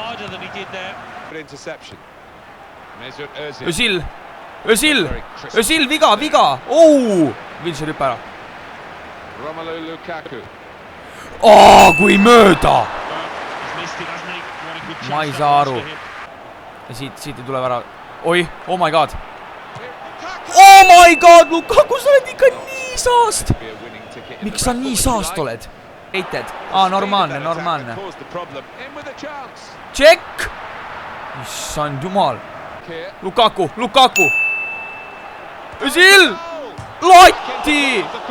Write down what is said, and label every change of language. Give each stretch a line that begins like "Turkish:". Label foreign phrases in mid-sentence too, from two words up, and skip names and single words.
Estonian: Özil, viga, Vilse rüppe ära. Kui mööda! Ma ei saa aru. Ja siit ei tule ära. Oi,
English: oh my god. Oh my god, Lukaku,
Estonian: sa oled ikka nii saast. Miks sa nii saast oled? Heited. Normaalne. Tšekk! Issand jumal. Lukaku. Özil! Lotti!